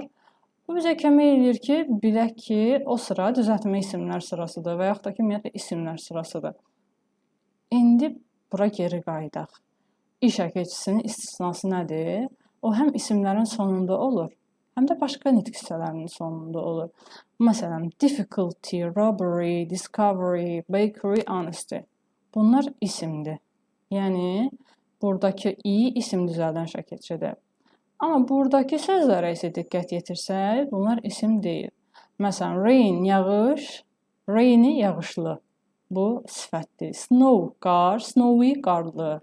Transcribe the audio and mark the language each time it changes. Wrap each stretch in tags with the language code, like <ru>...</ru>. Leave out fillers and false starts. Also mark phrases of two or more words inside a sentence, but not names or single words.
<az>Bu bizə kömək edir ki, bilək ki, o sıra düzəltmə isimlər sırasıdır və yaxud da ki, ümumiyyətlə isimlər sırasıdır. İndi bura geri qayıdaq. İ şəkilçisinin istisnası nədir? O həm isimlərin sonunda olur, həm də başqa nitq hissələrinin sonunda olur. Məsələn,</az> <en>difficulty, robbery, discovery, bakery, honesty.</en> <az>Bunlar isimdir. Yəni, buradakı i isim düzəldən şəkilçidir. Amma buradakı sözlərə isə diqqət yetirsək, bunlar isim deyil. Məsələn, rain, yağış, rainy, yağışlı. Bu sifətdir. Snow, qar, snowy, qarlı.</az>